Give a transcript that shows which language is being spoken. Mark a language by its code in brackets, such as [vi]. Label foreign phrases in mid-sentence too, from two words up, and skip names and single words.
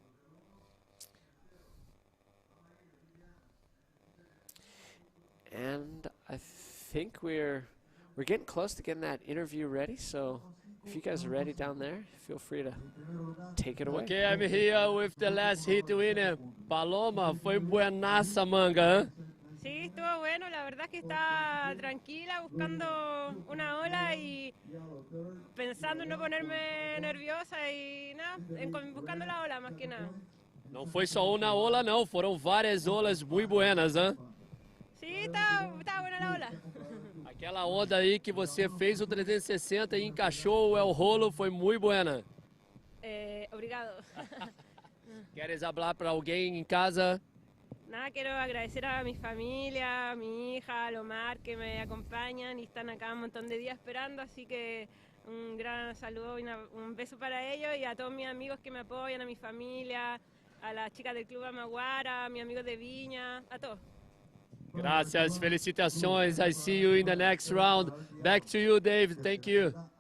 [en] And I think we're getting close to getting that interview ready, so if you guys are ready down there, feel free to take it away. Okay, I'm here with the last heat winner, Paloma. [es] Fue buenaza, manga. Sí, estuvo bueno, la verdad es que estaba tranquila buscando una ola y pensando en no ponerme nerviosa y nada, buscando la ola más que nada. [pt] Não foi só uma ola, não, foram várias olas muito buenas, hein? [es] Sí, estaba buena la ola. [pt] Aquela onda aí que você fez o 360 e encaixou o rolo foi muito buena. Obrigado. Queres falar para alguém em casa? [es] Nada, quiero agradecer a mi familia, a mi hija, a Lomar, que me acompañan y están acá un montón de días esperando, así que un gran saludo y un beso para ellos y a todos mis amigos que me apoyan, a mi familia, a las chicas del Club Amaguara, a mis amigos de Viña, a todos. Gracias, felicitações. [en] I see you in the next round. Back to you, Dave. Thank you.